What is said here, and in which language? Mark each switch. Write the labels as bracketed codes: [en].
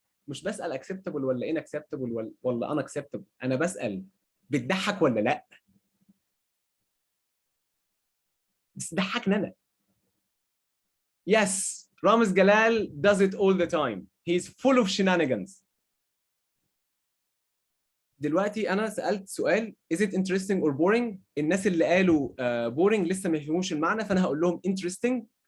[ar] مش بسأل acceptable ولا inacceptable ولا unacceptable. أنا بسأل بتضحك ولا لأ؟ بس ضحكني أنا. [en] Yes, Ramiz Jalal does it all the time. He's full of shenanigans. [ar] دلوقتي أنا سألت سؤال [en] is it interesting or boring؟ [ar] الناس اللي قالوا boring لسه ما يفهموش المعنى، فأنا هقول لهم interesting